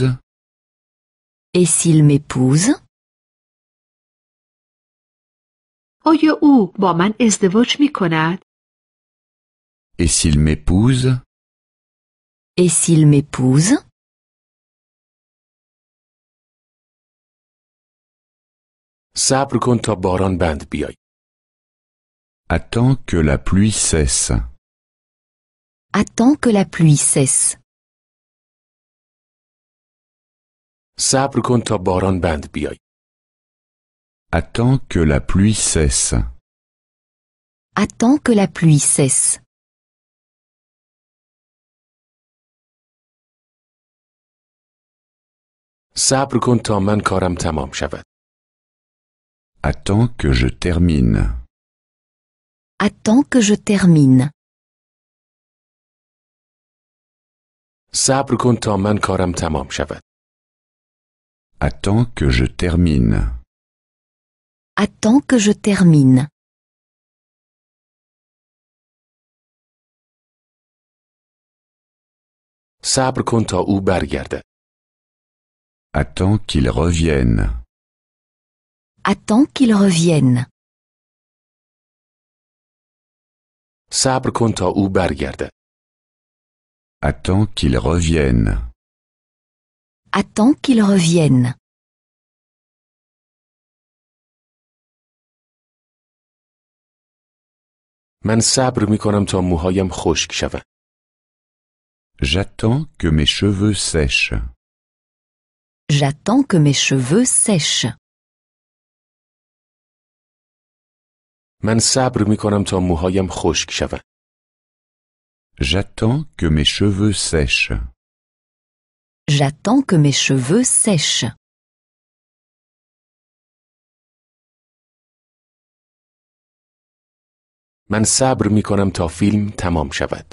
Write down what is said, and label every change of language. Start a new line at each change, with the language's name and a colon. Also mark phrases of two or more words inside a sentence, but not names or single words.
French: Et s'il m'épouse?
Persian: آیا او با من ازدواج می کند؟
French: Et s'il m'épouse? Et s'il m'épouse?
Persian: صبر کن تا باران بند بیای.
French: Attends que la pluie cesse. Attends que la pluie cesse.
Persian: صبر کن تا باران بند بیای.
French: Attends que la pluie cesse. Attends que la pluie cesse.
Persian: صبر کن تا من کارم تمام شود.
French: Attends que je termine. Attends que je termine.
Persian: صبر کن تا من کارم تمام شود.
French: Attends que je termine. Attends que je termine.
Persian: صبر کن تا او برگردد.
French: Attends qu'il revienne. Attends qu'il revienne.
Persian: صبر کن تا او برگردد.
French: Attends qu'il revienne. Attends qu'il revienne.
Persian: من صبر می کنم تا موهایم خشک شود.
French: J'attends que mes cheveux sèchent. J'attends que mes cheveux sèchent.
Persian: من صبر می کنم تا موهایم خشک شود.
French: J'attends que mes cheveux sèchent. J'attends que mes cheveux sèchent.
Persian: من صبر می کنم تا فیلم تمام شود.